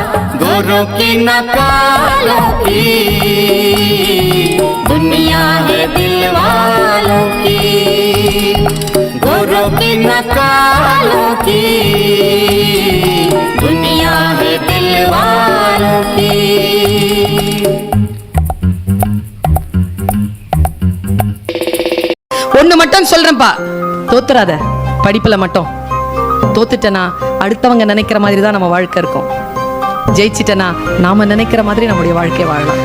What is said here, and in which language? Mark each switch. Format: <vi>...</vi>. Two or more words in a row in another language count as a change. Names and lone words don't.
<hi>गोरों की न कालों की दुनिया है दिल वालों की, गोरों की न कालों की दुनिया है दिल वालों की।</hi> <ta>ஒண்ணு மட்டும் சொல்றேன்ப்பா, தோத்துறாத படிப்புல மட்டும். தோத்துட்டனா அடுத்தவங்க நினைக்கிற மாதிரி தான் நம்ம வாழ்க்கை இருக்கும். ஜெயிச்சிட்டனா நாம நினைக்கிற மாதிரி நம்முடைய வாழ்க்கை வாழலாம்.</ta>